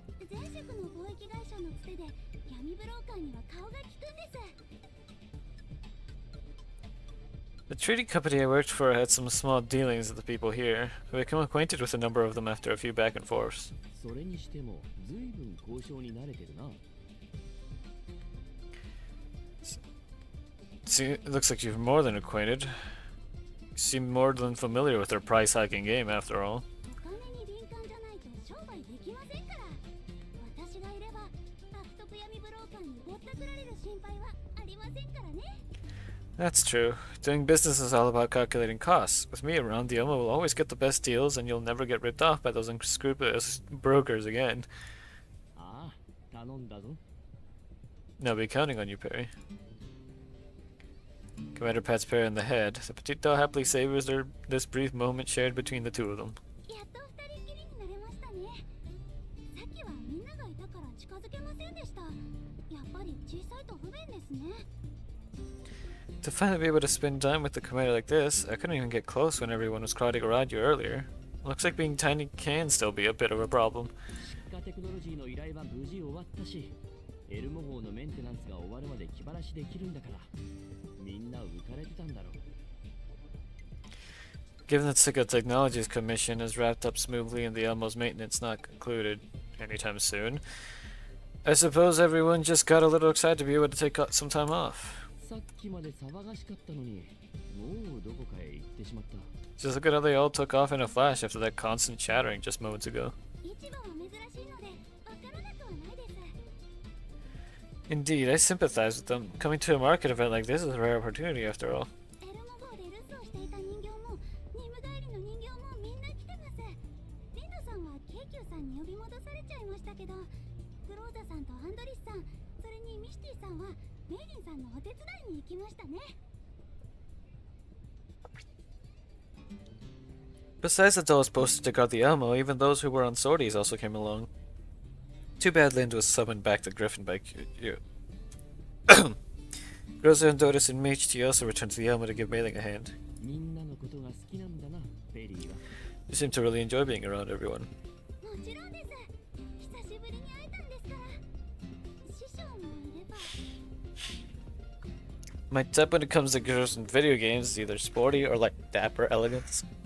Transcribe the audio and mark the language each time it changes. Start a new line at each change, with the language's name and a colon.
Japanese: 前職の貿易会社のつてで闇ブローカーには顔が利くんです。
English: The trading company I worked for had some small dealings with the people here. I became acquainted with a number of them after a few back and forths.
Japanese: それにしても随分交渉に慣れてるな。
English: See, it looks like you're more than acquainted. You seem more than familiar with their price hiking game, after all.
Japanese: お金に敏感じゃないと商売できませんから。私がいれば悪徳闇ブローカーにぼったくられる心配はありませんからね。
English: That's true. Doing business is all about calculating costs. With me around, the Elmo will always get the best deals, and you'll never get ripped off by those unscrupulous brokers again.
Japanese: ああ、頼んだぞ。
English: I'll be counting on you, Perry. Commander pats Perry on the head. The petite doll happily savors this brief moment shared between the two of them.
Japanese: やっと二人きりになれましたね。さっきはみんながいたから近づけませんでした。やっぱり小さいと不便ですね。
English: To finally be able to spend time with the commander like this, I couldn't even get close when everyone was crowding around you earlier. Looks like being tiny can still be a bit of a problem.
Japanese: 出荷テクノロジーの依頼は無事終わったし、エルモ号のメンテナンスが終わるまで気晴らしできるんだから、みんな浮かれてたんだろう。
English: Given that Sicko Technologies commission is wrapped up smoothly and the Elmo's maintenance not concluded anytime soon, I suppose everyone just got a little excited to be able to take some time off.
Japanese: さっきまで騒がしかったのに、もうどこかへ行ってしまった。
English: Just look at how they all took off in a flash after that constant chattering just moments ago.
Japanese: 市場は珍しいのでわからなくはないです。
English: Indeed, I sympathize with them. Coming to a market event like this is a rare opportunity after all.
Japanese: エルモ号で留守をしていた人形も任務帰りの人形もみんな来てます。リンドさんは京急さんに呼び戻されちゃいましたけど、クローザさんとアンドリスさん、それにミシティさんはメイリンさんのお手伝いに行きましたね。
English: Besides the dolls posted to guard the Elmo, even those who were on sorties also came along. Too bad Lind was summoned back to Griffin by you. Rosa and Dotus and Michi also returned to the Elmo to give Mailing a hand.
Japanese: みんなのことが好きなんだな、ペリーは。
English: You seem to really enjoy being around everyone.
Japanese: もちろんです。久しぶりに会えたんですから。師匠もいれば。
English: My type when it comes to girls in video games is either sporty or like dapper elegance.